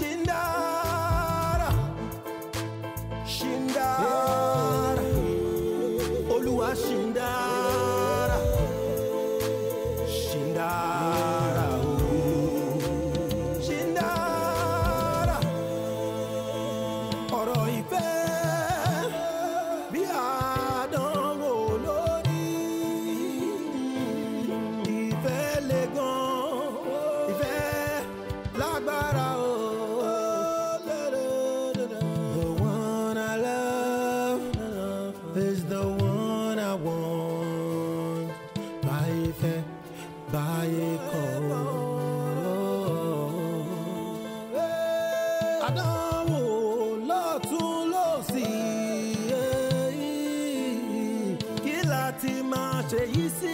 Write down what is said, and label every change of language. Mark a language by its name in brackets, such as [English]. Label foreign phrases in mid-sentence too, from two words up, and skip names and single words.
[Yoruba] Sindara, Sindara, Oluwasindara, Sindara, Sindara. Ọ̀rọ̀ ìfẹ́ bí àdánwò lórí. Ìfẹ́ le gan, ìfẹ́ lágbára o. [English] The one I love is the one I want. [Yoruba] Báyé báyé kọ́. Àdánwò lọ́tún lósì. Kí láti máa ṣe yìí sí?